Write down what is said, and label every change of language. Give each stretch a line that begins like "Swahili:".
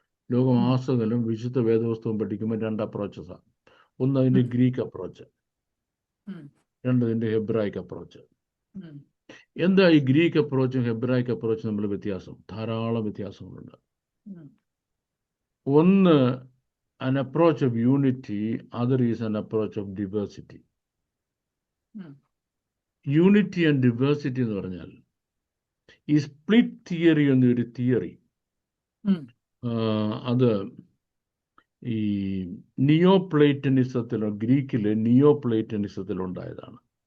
Malayalam: ലോകമാസകലം വിശുദ്ധ വേദപുസ്തകം പഠിക്കുമ്പോൾ 2 അപ്രോച്ചസാണ്. ഒന്ന് അതിൻ്റെ ഗ്രീക്ക് അപ്രോച്ച്, 2 അതിൻ്റെ ഹെബ്രായിക് അപ്രോച്ച്. എന്താ ഈ ഗ്രീക്ക് അപ്രോച്ചും ഹെബ്രായിക് അപ്രോച്ചും തമ്മിൽ വ്യത്യാസം? ധാരാളം വ്യത്യാസങ്ങളുണ്ട്. ഒന്ന്
English: an approach of unity, other is an approach of diversity.
Malayalam: Unity and diversity എന്ന് പറഞ്ഞാൽ ഈ സ്പ്ലിറ്റ് തിയറി എന്നൊരു തിയറി, അത് ഈ നിയോപ്ലേറ്റനിസത്തിലോ ഗ്രീക്കിലെ നിയോപ്ലേറ്റനിസത്തിലുണ്ടായതാണ്.